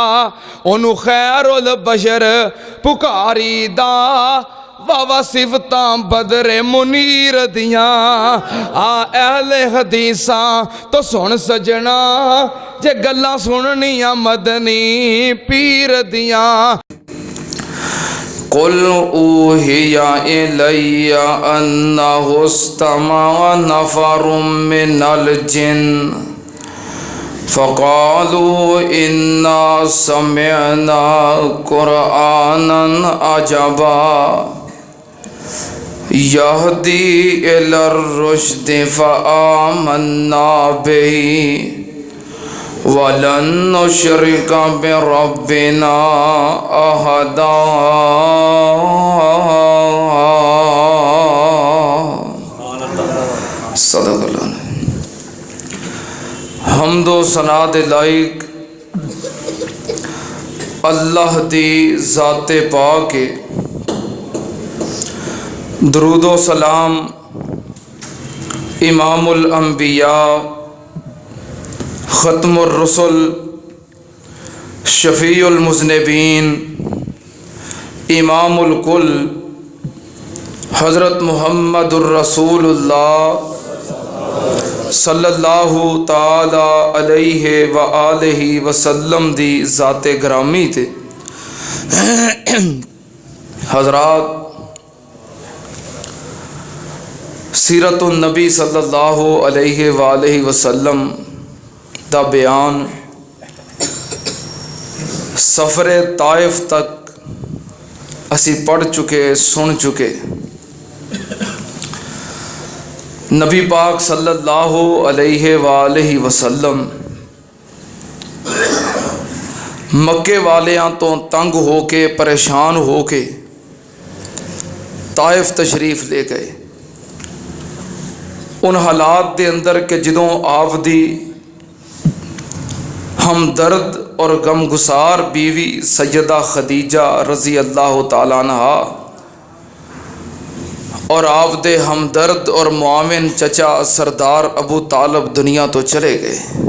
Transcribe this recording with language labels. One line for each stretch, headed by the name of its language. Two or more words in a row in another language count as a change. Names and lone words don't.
Punjabi: اوہنوں خیر البشر پکاری دا، واہ واہ صفتا بدرِ منیر دیاں. آ اہلِ حدیثا توں سن سجنا، جے گلاں سننیاں مدنی پیر دیاں.
Arabic: قل أوحي إلي أنه استمع نفر من الجن فقالوا إنا سمعنا قرآنا عجبا يهدي إلى الرشد فآمنا به ولن نشرك بربنا أحدا. صدق الله.
Punjabi: حمد و ثنا دے لائق اللہ دی ذاتِ پاک ہے. درود و سلام
Arabic: إمام الأنبياء ختم الرسل شفيع المذنبين إمام الكل حضرت محمد رسول الله صلى الله تعالى عليه وعلى آله وسلم
Punjabi: دی ذاتِ گرامی تے. حضرات، سیرت النبی
Arabic: صلى الله عليه وعلى آله وسلم
Punjabi: دا بیان سفرِ طائف تک اسی پڑھ چکے، سن چکے. نبی پاک
Arabic: صلى الله عليه وعلى آله وسلم
Punjabi: مکے والیاں توں تنگ ہو کے، پریشان ہو کے طائف تشریف لے گئے. ان حالات کے اندر کے جدوں آپ دی ہمدرد اور غمگسار بیوی سیدہ خدیجہ
Arabic: رضي الله تعالى عنها
Punjabi: اور آپ دے ہمدرد اور معاون چچا سردار ابو طالب دنیا توں چلے گئے.